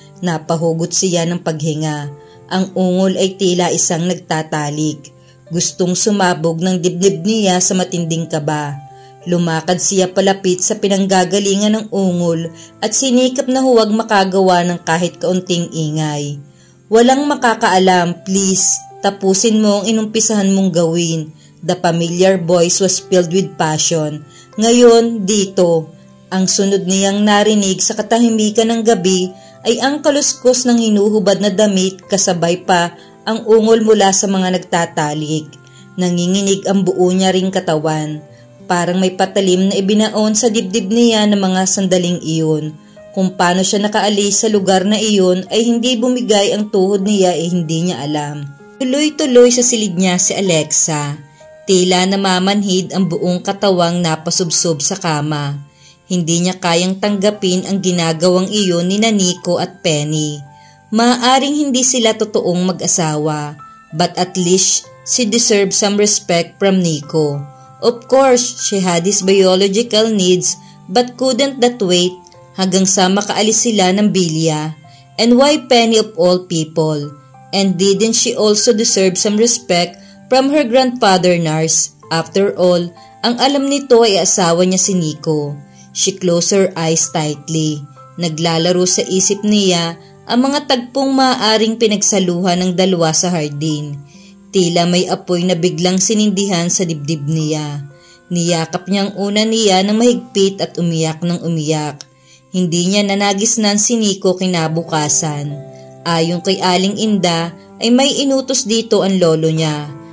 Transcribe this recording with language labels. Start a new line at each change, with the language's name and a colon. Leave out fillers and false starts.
Filipino: Napahugot siya ng paghinga. Ang ungol ay tila isang nagtatalik. Gustong sumabog ng dibdib niya sa matinding kaba. Lumakad siya palapit sa pinanggagalingan ng ungol at sinikap na huwag makagawa ng kahit kaunting ingay. "Walang makakaalam, please. Tapusin mo ang inumpisahan mong gawin."
English: The familiar voice was filled with passion.
Filipino: "Ngayon, dito." Ang sunod niyang narinig sa katahimikan ng gabi ay ang kaluskos ng hinuhubad na damit kasabay pa ang ungol mula sa mga nagtatalik. Nanginginig ang buo niya ring katawan. Parang may patalim na ibinaon sa dibdib niya ng mga sandaling iyon. Kung paano siya nakaalis sa lugar na iyon ay hindi bumigay ang tuhod niya hindi niya alam. Tuloy-tuloy sa silid niya si Alexa. Tila namamanhid ang buong katawang napasubsob sa kama. Hindi niya kayang tanggapin ang ginagawang iyon ni Nico at Penny.
English: Maaaring hindi sila totoong mag-asawa, but at least she deserves some respect from Nico. Of course, she had his biological needs but couldn't that wait hanggang sa makaalis sila ng Bilya. And why Penny of all people? And didn't she also deserve some respect from her grandfather Nars?
Filipino: After all, ang alam nito ay asawa niya si Nico.
English: She closed her eyes tightly.
Filipino: Naglalaro sa isip niya ang mga tagpong maaaring pinagsaluhan ng dalawa sa hardin. Tila may apoy na biglang sinindihan sa dibdib niya. Niyakap niya ang una niya ng mahigpit at umiyak ng umiyak. Hindi niya nanagisnan si Nico kinabukasan. Ayon kay Aling Inda ay may inutos dito ang lolo niya.